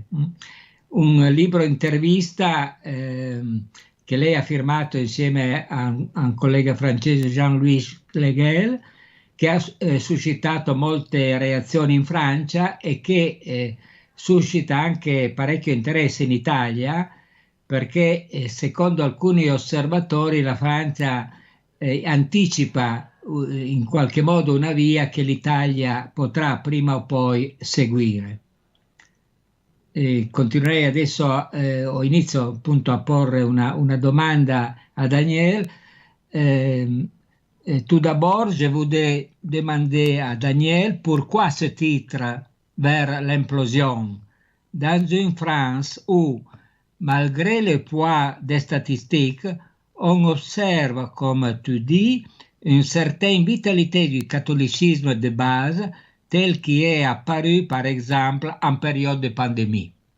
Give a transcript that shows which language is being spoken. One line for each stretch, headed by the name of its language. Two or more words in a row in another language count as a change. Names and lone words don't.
Italian: Un libro intervista che lei ha firmato insieme a un collega francese, Jean-Louis Leguel, che ha suscitato molte reazioni in Francia e che suscita anche parecchio interesse in Italia, perché secondo alcuni osservatori la Francia anticipa in qualche modo una via che l'Italia potrà prima o poi seguire. Continuerei adesso, inizio appunto a porre una domanda a Daniel.
French: Tout d'abord, je voudrais demander à Daniel pourquoi ce titre Vers l'implosion, dans une France où, malgré le poids des statistiques, on observe, comme tu dis, une certaine vitalité du catholicisme de base tel qui est apparu par exemple en période de pandémie.